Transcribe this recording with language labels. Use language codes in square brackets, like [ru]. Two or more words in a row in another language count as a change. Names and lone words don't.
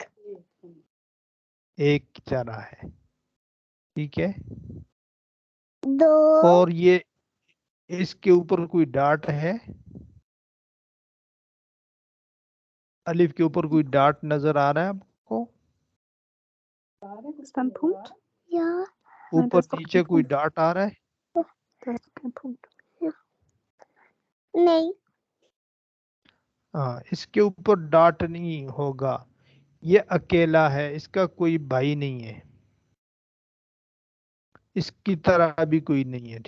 [ur] ایک کی طرح ہے. ٹھیک ہے. دو اور یہ اس کے اوپر کوئی ڈاٹ ہے؟ الف کے اوپر کوئی ڈاٹ نظر آ رہا ہے آپ کو؟ [de] Ist da ein Punkt? [ur] یا [de] Nein, da [ur] اوپر [de] ist doch [ur] نیچے [de] kein [ur] کوئی [de] Punkt. [ur] ڈاٹ آ رہا ہے؟ [de] Da ist kein Punkt. [ur] نہیں. ہاں اس کے اوپر ڈاٹ نہیں ہوگا. یہ اکیلا ہے, اس کا کوئی بھائی نہیں ہے, اس کی طرح بھی کوئی نہیں ہے.